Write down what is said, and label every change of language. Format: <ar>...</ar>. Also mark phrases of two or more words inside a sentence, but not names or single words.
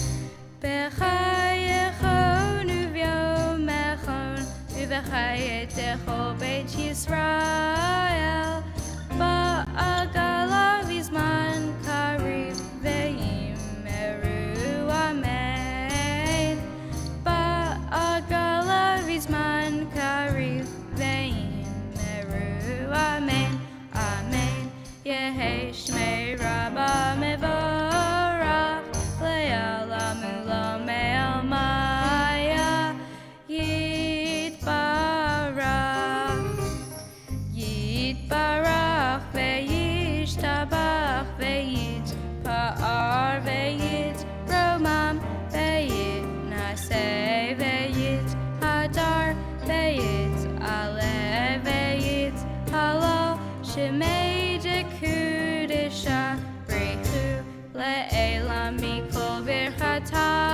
<arc>בחייכון וביומיכון ובחיי דכל בית ישראל. בעגלא ובזמן קריב ואמרו אמן. בעגלא ובזמן קריב ואמרו אמן. Amen. יהא שמה רבא מברך לעלם ולעלמי עלמיא יתברך וישתבח ויתפאר ויתרומם ויתנשא ויתהדר ויתעלה ויתהלל שמה דקדשא בריך הוא לעלא מכל ברכתא</arc>